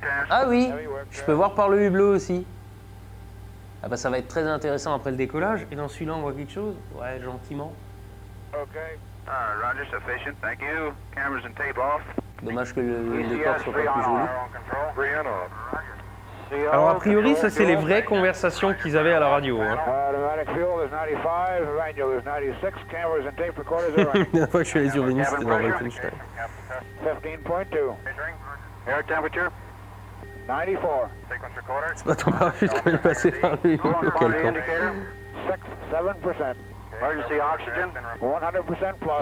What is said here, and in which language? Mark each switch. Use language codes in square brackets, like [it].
[fr] Ah oui, je peux voir par le hublot aussi. Ah bah ça va être très intéressant après le décollage. Et dans celui-là on voit quelque chose? Ouais, gentiment. [en] Okay. Roger, sufficient. Thank you. Cameras and tape off. [fr] Dommage que le décor soit pas plus joli. [en] Free on off. [fr] Alors a priori, ça c'est les vraies conversations qu'ils avaient à la radio. Hein. [en] Automatic fuel is 95, manual is 96, cameras and tape recorders are [fr] La dernière fois que je suis allé sur Venise, c'était dans Wolfenstein. [en] 15.2. Air temperature 94. [fr] C'est pas ton parachute quand il est passé par le hublot, quel con. [en] 7%. Emergency oxygen 100% plus.